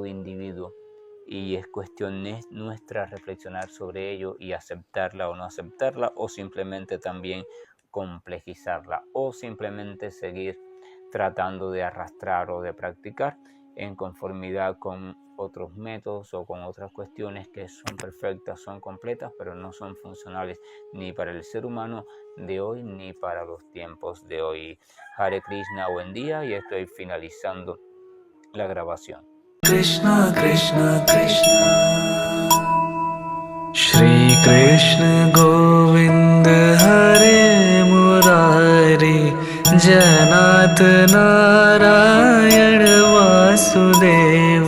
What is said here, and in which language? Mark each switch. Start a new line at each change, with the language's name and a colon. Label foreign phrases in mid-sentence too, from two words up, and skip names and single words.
Spanish: individuo, y es cuestión nuestra reflexionar sobre ello y aceptarla o no aceptarla, o simplemente también complejizarla, o simplemente seguir tratando de arrastrar o de practicar en conformidad con otros métodos o con otras cuestiones que son perfectas, son completas, pero no son funcionales ni para el ser humano de hoy ni para los tiempos de hoy.
Sanskrit: हरे कृष्ण,
Spanish: buen día, y estoy finalizando la grabación.
Sanskrit: कृष्ण कृष्ण कृष्ण श्री कृष्ण गोविन्द हरे मुरारि जयनाथ नारायण वासुदेव।